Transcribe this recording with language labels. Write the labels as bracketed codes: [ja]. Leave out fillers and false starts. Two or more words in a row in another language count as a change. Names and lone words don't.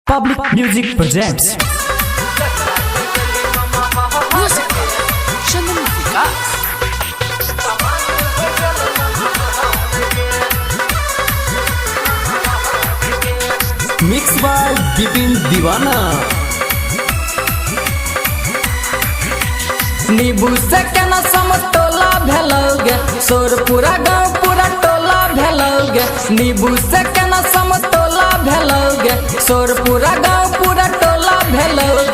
[en] Public Music presents Music Chandan Vikas. mixed by Bipin Divana। [mai] नींबू से केना समतोला भेलोगे, सोर पूरा गाँव पूरा टोला भेलोगे। नींबू से केना समतोला भेलोगे, सोर पूरा गाँव पूरा टोला भेलोगे।